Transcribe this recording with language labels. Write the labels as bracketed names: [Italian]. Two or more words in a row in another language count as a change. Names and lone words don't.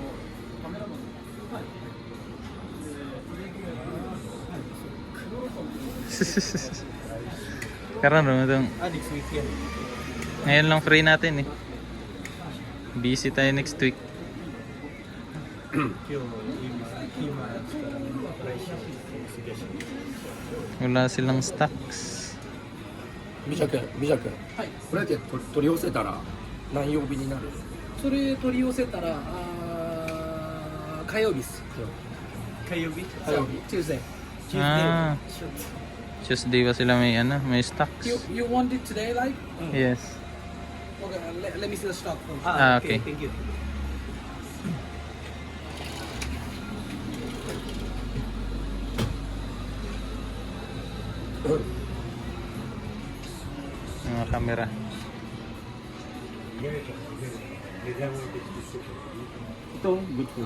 [Filipino] Karon mo itong [English] Next week [Filipino] yan. ngayon lang free natin eh. Busy tayo [English] next week. [Filipino] Kima, rice. Sige. Wala silang stocks. [Japanese] 美尺、美尺。はい。これだけ取り寄せたら何曜日になる？それ取り寄せたら火曜日です Kayobi? [English] Tuesday [Filipino] Ah, Tuesday ba sila may ano, may stocks? [English] you want it today like Yes. okay let me see the stock first. Ah, okay. Thank you. [Filipino] Mga camera. Ito, [English] good food.